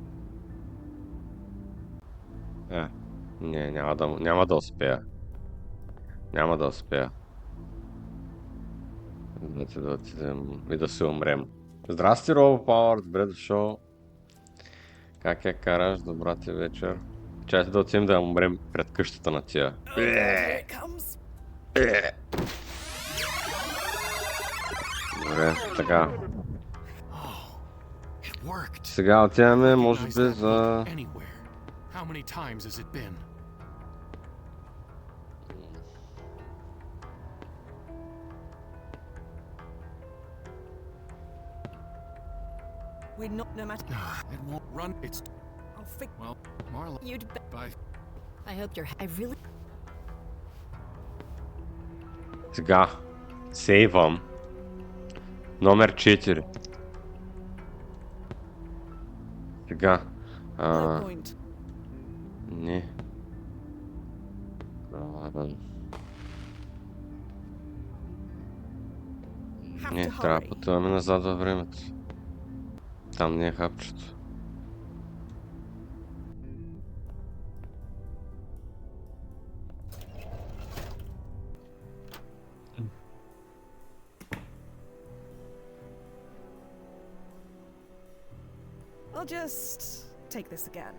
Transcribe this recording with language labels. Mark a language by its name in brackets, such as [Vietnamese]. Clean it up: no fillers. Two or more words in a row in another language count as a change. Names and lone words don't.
[Bulgarian] Не, няма да успея. Няма да успея. Да отидем и да се умрем. Здрасти, Робо Пауър, добре дошъл. Как я караш? Добра ти вечер. Чайте да отидем да умрем пред къщата на тия. [English] Here it comes. [Bulgarian] Добре, така. [English] It worked. [Bulgarian] Сега отиваме, може би, [English] Recognize that [Bulgarian] за... [English] look anywhere. How many times has it been? We're not, no matter. It won't run. It's I'll fix. well, Marla. You'd bet. Bye. I hope you're. I really. [Bulgarian] Сега. Сейвам. Номер 4. Сега. [English] No point. [Bulgarian] Не. [English] Have [Bulgarian] Не, [English] to [Bulgarian] трябва да [English] hurry. [Bulgarian] пътуваме назад във времето. Там не е хапчето. [English] I'll just take this again.